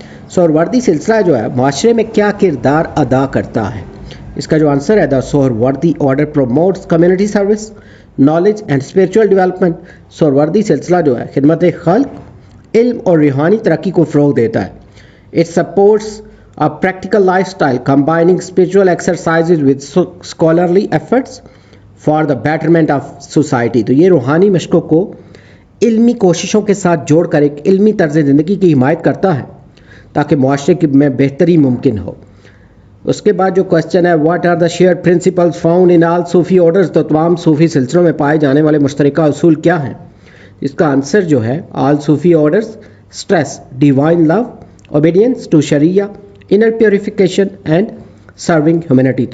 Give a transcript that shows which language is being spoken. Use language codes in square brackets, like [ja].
[ur] سہروردی سلسلہ جو ہے معاشرے میں کیا کردار ادا کرتا ہے؟ اس کا جو آنسر ہے [en] The Suhrawardi order promotes community service knowledge and spiritual development. [ur] سہروردی سلسلہ جو ہے خدمت خلق, علم اور روحانی ترقی کو فروغ دیتا ہے. [en] It supports a practical lifestyle combining spiritual exercises with scholarly efforts for the betterment of society. [ur] تو یہ روحانی مشقوں کو علمی کوششوں کے ساتھ جوڑ کر ایک علمی طرز زندگی کی حمایت کرتا ہے تاکہ معاشرے میں بہتری ممکن ہو. اس کے بعد جو کوشچن ہے [en] What are the shared principles found in all Sufi orders. [ur] تو تمام صوفی سلسلوں میں پائے جانے والے مشترکہ اصول کیا ہیں؟ اس کا آنسر جو ہے [en] All Sufi orders stress divine love obedience to sharia inner purification and serving humanity.